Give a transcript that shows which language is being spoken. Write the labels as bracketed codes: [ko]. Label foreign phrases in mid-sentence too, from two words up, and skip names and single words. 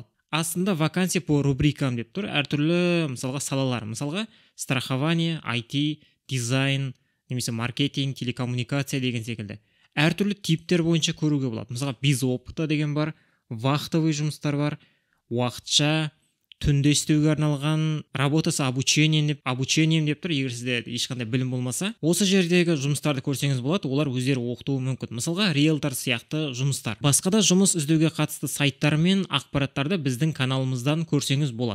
[kk] Астында [ru] вакансия по рубрикам [kk] деп тұр. Әртүрлі, мысалға, салалар. Мысалға, страхование, IT, дизайн, немесе маркетинг, телекоммуникация деген секілді. Әртүрлі типтер бойынша көруге болады. Мысалға, [ru] без опыта [kk] деген бар, вахтовый жұмыстар бар, уақытша, түнде істеуге арналған, [ru] работа с обучением [kk] деп тұр. [ru] Егер сізде ешқандай білім болмаса, осы жердегі жұмыстарды көрсеңіз болады, олар өздері оқытуы мүмкін. Мысалға, риэлтор сияқты жұмыстар. Басқа да жұмыс іздеуге қатысты сайттар мен ақпараттарды біздің каналымыздан көрсеңіз болады.